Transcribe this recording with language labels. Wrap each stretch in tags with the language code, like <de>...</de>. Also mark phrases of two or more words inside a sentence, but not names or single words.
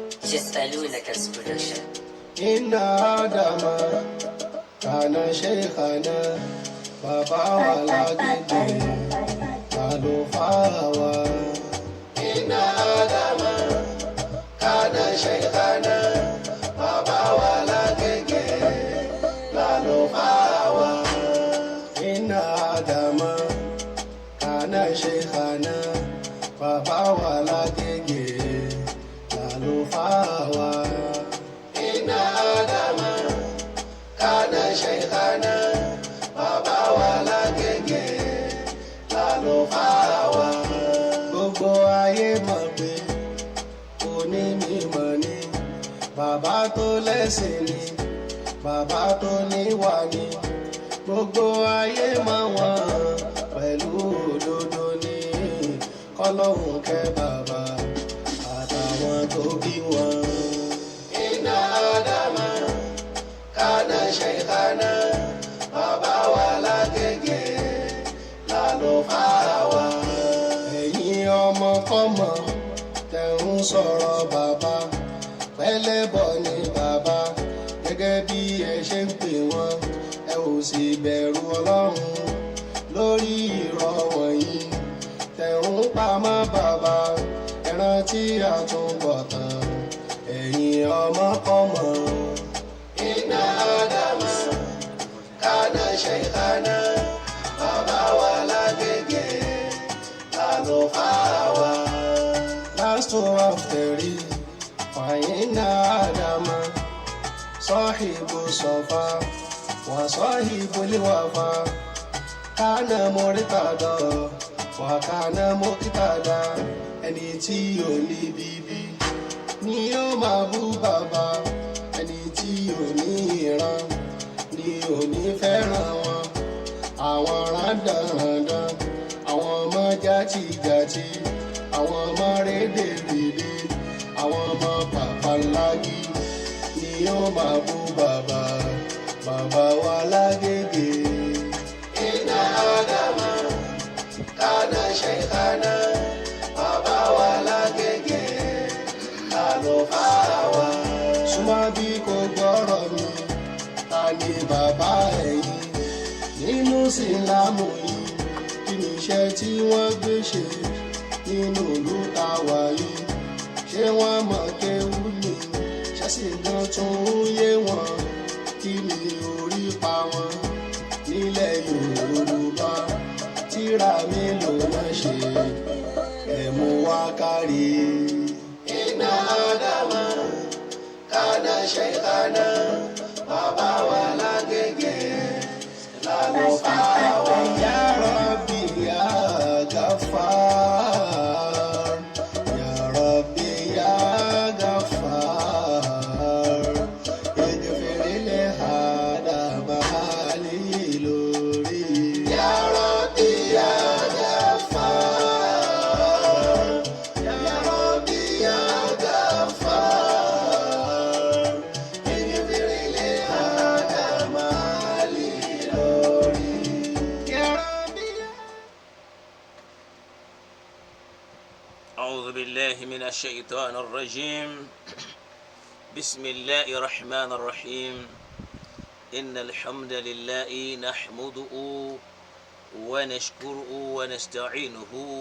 <yo>Lucas Production.</yo> <ar>إن آدم كان شيخنا</ar> <yo>bàbá wa lágbègbè àlùfáà wa.</yo> <ar>إن آدم كان شيخنا</ar> <yo>bàbá wa lágbègbè àlùfáà wa.</yo> <ar>إن آدم كان شيخنا</ar> <yo>bàbá wa lágbègbè àlùfáà wa.</yo> <ar>إن آدم كان شيخنا</ar> <yo>bàbá wa lágbègbè lálùfáà wa. Gbogbo ayé mọ̀ pé onímọ̀ ni bàbá tó lẹ́sìn ni bàbá tó níwà ni. Gbogbo ayé mọ̀ wọ́n pẹ̀lú òdodo ni kọ́lọ́hún kẹ́ bàbá àtàwọn tó bí wọn.</yo> <ar>إن آدم كان شيخنا</ar> <yo>bàbá wa lágbègbè lálùfáà wa. Ẹ̀yin ọmọkọ́mọ tẹ̀ ń sọ̀rọ̀ bàbá pẹ́lẹ́bọ̀ ni bàbá gẹ́gẹ́ bí ẹ ṣe ń pè wọ́n ẹ ò sì bẹ̀rù Ọlọ́run lórí irọ́ wọ̀nyí tẹ̀ ń pamọ́ bàbá ẹ rántí àtúbọ̀tán ẹ̀yin ọmọkọ́mọ.</yo> <ar>إن آدم كان شيخنا</ar> <yo>bàbá wa lágbègbè lálùfáà wa.</yo> <en>Last after it</en> <ar>فإن آدم صاحب صفاء وصاحب وفاء كان مرتضى وكان مقتدى.</ar> <yo>Ẹni tí ò ní bíbí ni ó máa bú bàbá ẹni tí ò ní ìran ni ò ní fẹ́ràn wọn. Àwọn rándanrandan àwọn ọmọ játijàti àwọn ọmọ rédèrèdè àwọn ọmọ pàpàlágì ni ó máa bú bàbá bàbá wa lágbègbè.</yo> <ar>إن آدم كان شيخنا</ar> <yo>bàbá wa lágbègbè lálùfáà wa. Súnmọ́ bí kò gbọ́rọ̀ mi ta ni bàbá ẹ̀yin nínú sílámù yìí kí ni iṣẹ́ tí wọ́n gbé ṣe nínú ìlú ta wà yìí. Ṣé wọ́n mọ̀ kéwú ni ṣẹ́sì gan tún yé wọn kí ni orí pa wọn nílẹ̀ Yorùbá tíra mélòó náà ṣe ẹ̀mú wá kárí.</yo> <ar>إن آدم كان شيخنا</ar> <yo>bàbá wa lágbègbè lálùfáà wa.</yo> <ar>يا رب يا غفار يا رب يا غفار اغفر لآدم lórí. يا رب يا غفار يا رب يا غفار اغفر لآدم lórí. يا رب يا. أعوذ بالله من الشيطان الرجيم بسم الله الرحمن الرحيم إن الحمد لله نحمده ونشكره ونستعينه</ar>